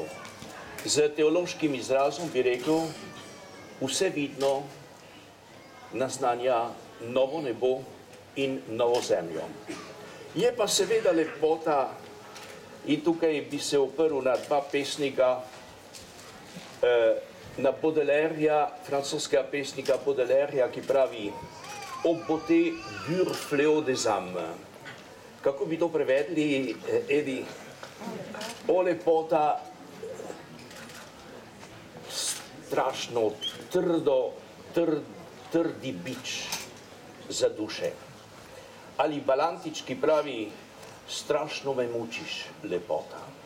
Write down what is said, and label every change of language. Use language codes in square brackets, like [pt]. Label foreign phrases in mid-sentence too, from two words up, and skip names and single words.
[sl] Z teološkim izrazom bi rekel, vse vidno naznanja novo nebo in novo zemljo. Je pa seveda lepota, in tukaj bi se oprl na dva pesnika, na Baudelaireja, francoskega pesnika Baudelaireja, ki pravi: [fr] O beauté pur fléau des âmes. [sl] Kako bi to prevedli, Edi? O lepota, strašno trdi bič za duše. Ali Balantič, ki pravi: strašno me mučiš, lepota.